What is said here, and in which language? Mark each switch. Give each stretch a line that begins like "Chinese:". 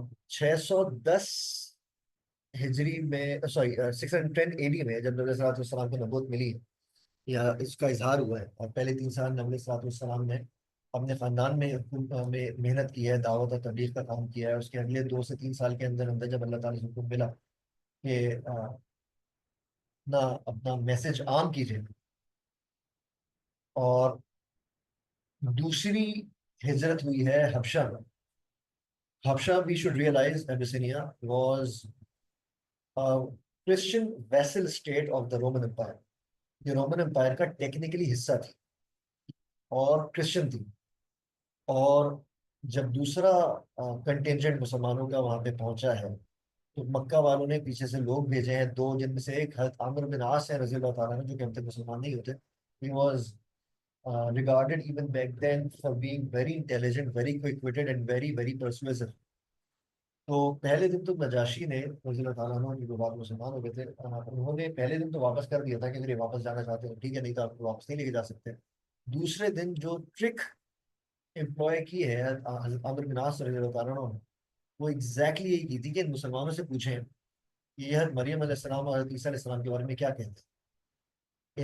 Hindi: 610 हिजरी में, sorry 610 AD में जब नबी सल्लल्लाहु अलैहि वसल्लम को नबूवत मिली है या इसका इजहार हुआ है, और पहले 3 साल नबी सल्लल्लाहु अलैहि वसल्लम ने अपने खानदान में मेहनत की है, दावत और तबलीग का काम किया है। उसके अगले 2 से 3 साल के अंदर अंदर जब अल्लाह ताला से हुक्म मिला कि ना अपना मैसेज आम कीजिए, और दूसरी हिजरत हुई है हबशा में,
English: Habsha, we should realize Abyssinia was a Christian vassal state of the Roman Empire.
Hindi: ये रोमन एम्पायर का टेक्निकली हिस्सा थी और क्रिश्चियन थी। और जब दूसरा कंटेंजेंट मुसलमानों का वहां पे पहुंचा है, तो मक्का वालों ने पीछे से लोग भेजे हैं, दो जिनमें से एक हज़रत आमिर बिन आस है रजी अल्लाह ताला अन्हु, जो कि हम तक मुसलमान नहीं होते।
English: He was regarded even back then for being very intelligent, very quick-witted and very very persuasive।
Hindi: तो पहले दिन तो नजाशी ने रजी अल्लाह ताला अन्हु जो बाद मुसलमान हो गए थे, उन्होंने पहले दिन तो वापस कर दिया था कि अगर ये वापस जाना चाहते हो ठीक है, नहीं तो आपको वापस नहीं लेके जा सकते। दूसरे दिन जो ट्रिक एम्प्लॉय की है हज़रत आमिर बिन आस रजी अल्लाह ताला अन्हु ने, वो एग्जैक्टली यही की थी कि मुसलमानों से पूछें कि ये मरियम अलैहिस्सलाम और हज़रत ईसा अलैहिस्सलाम के बारे में क्या कहते हैं।